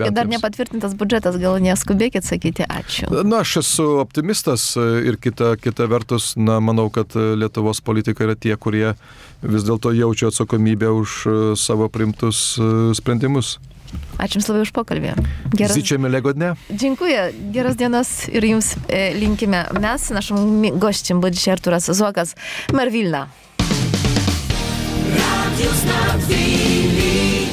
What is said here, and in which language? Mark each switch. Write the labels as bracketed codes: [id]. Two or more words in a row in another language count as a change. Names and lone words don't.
[lt] Palaukit, dar nepatvirtintas biudžetas, gal neskubėkit sakyti ačiū. Na, aš esu optimistas ir kita vertus, manau, kad Lietuvos politikai yra tie, kurie vis dėlto jaučia atsakomybę už savo priimtus sprendimus. Ačiū Jums labai už pokalbį. [pl] Życzę miłego dnia. Dziękuję. [lt] Geros dienos ir Jums linkime. Mes, [pl] naszym gościem był dzisiaj Arturas Zuokas, mer Vilna.